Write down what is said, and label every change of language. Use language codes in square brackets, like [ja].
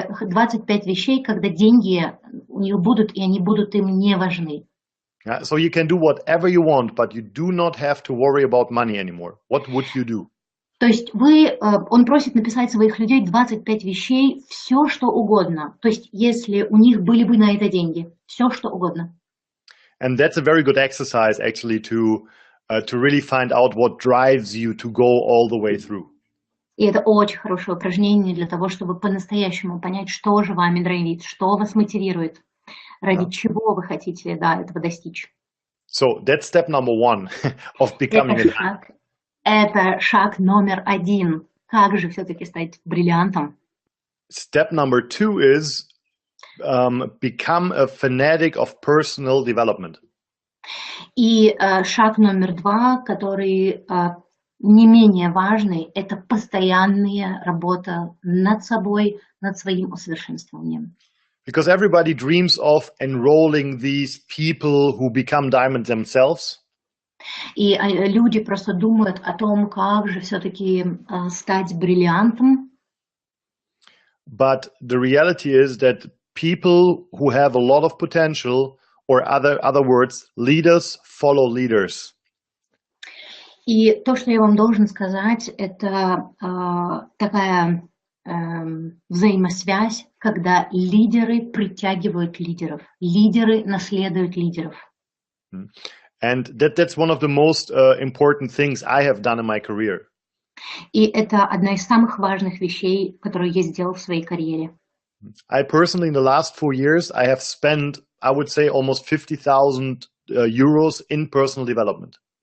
[ru] 25 вещей, когда деньги у них будут, и они будут им не важны. [en] Yeah, so you can do whatever you want, but you do not have to worry about money anymore. What would you do? [ru] То есть он просит написать своих людей 25 вещей, все что угодно. То есть если у них были бы на это деньги, все что угодно. [en] And that's a very good exercise actually to really find out what drives you to go all the way through. [ru] И это очень хорошее упражнение для того, чтобы по-настоящему понять, что же вами драйвит, что вас мотивирует, ради чего вы хотите этого достичь. [en] So that's step number one of becoming [ru] Это шаг номер 1. Как же все-таки стать бриллиантом? [en] Step number 2 is become a fanatic of personal development. [ru] И шаг номер 2, который не менее важный, это постоянная работа над собой, над своим усовершенствованием. [en] Because everybody dreams of enrolling these people who become diamonds themselves. [ru] И люди просто думают о том, как же все-таки стать бриллиантом. [en] But the reality is that people who have a lot of potential, or other words, leaders follow leaders. [ru] И то, что я вам должен сказать, это такая взаимосвязь, когда лидеры притягивают лидеров, лидеры наследуют лидеров. [en] And that's one of the most important things I have done in my career. [ru] И это одна из самых важных вещей, которую я сделал в своей карьере. [en] I personally, in the last 4 years, I have spent, I would say, almost 50,000 euros in personal development.